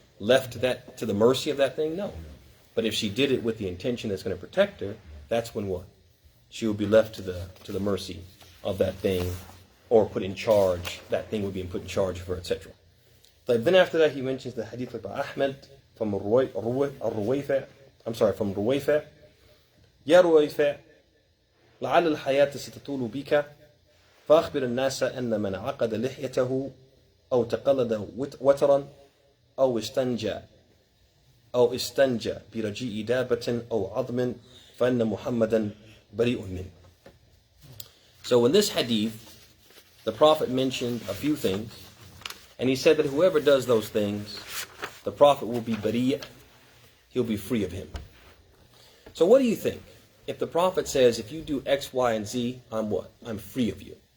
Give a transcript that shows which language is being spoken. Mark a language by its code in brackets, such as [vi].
[en] Left to the mercy of that thing? No. But if she did it with the intention that's going to protect her, that's when what? She will be left to the mercy of that thing, or put in charge. That thing would be put in charge of her, etc. Then after that, he mentions the hadith of Ahmed from Ruwayfa. From Ruwayfa. [ar] Ya Ruwayfa, لعل الحياة ستطول بك فأخبر الناس أن من عقد لحيته أو تقلد وترا أو استنجى برجيء دابة أو عظم فإن محمدا بريء منه. [en] So in this hadith, the Prophet mentioned a few things, and he said that whoever does those things, the Prophet will be bari', he'll be free of him. So what do you think? If the Prophet says, if you do X, Y, and Z, I'm what? I'm free of you.